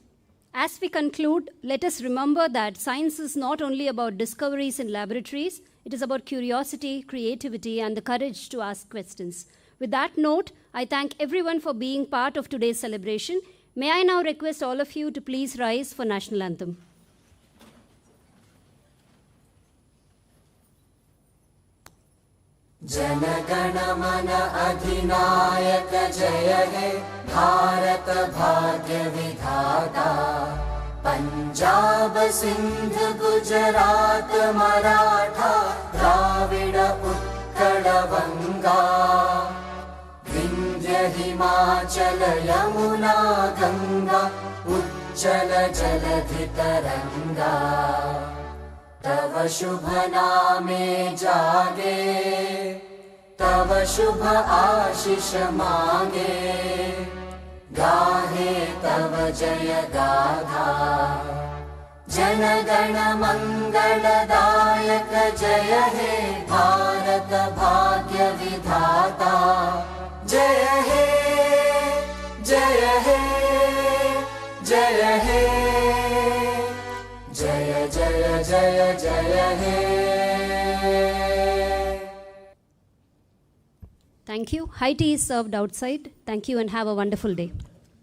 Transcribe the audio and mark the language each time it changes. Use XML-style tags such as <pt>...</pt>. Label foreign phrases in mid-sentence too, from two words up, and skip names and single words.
<en>As we conclude, let us remember that science is not only about discoveries in laboratories, it is about curiosity, creativity, and the courage to ask questions. With that note, I thank everyone for being part of today's celebration. May I now request all of you to please rise for National Anthem.</en> <bn>জনগণ মন অধিনায়ক জয় হে, ভারত ভাগ্য বিধাতা. Punjab, Sindh, Gujarat, Maratha, Dravida, Utkala, Vanga. বিন্ধ্য, হিমাচল, যমুনা, গঙ্গা, উচ্ছল, জলধি, তরঙ্গ. তব শুভ নামে জাগে, তব শুভ আশিস মাগে, গাহে তব জয় গাথা। জন গণ মঙ্গলদায়ক জয় হে, ভারত ভাগ্য বিধাতা। জয় হে, জয় হে, জয় হে, জয় জয় জয় জয় হে।</bn> <en>Thank you. High tea is served outside. Thank you and have a wonderful day.</en>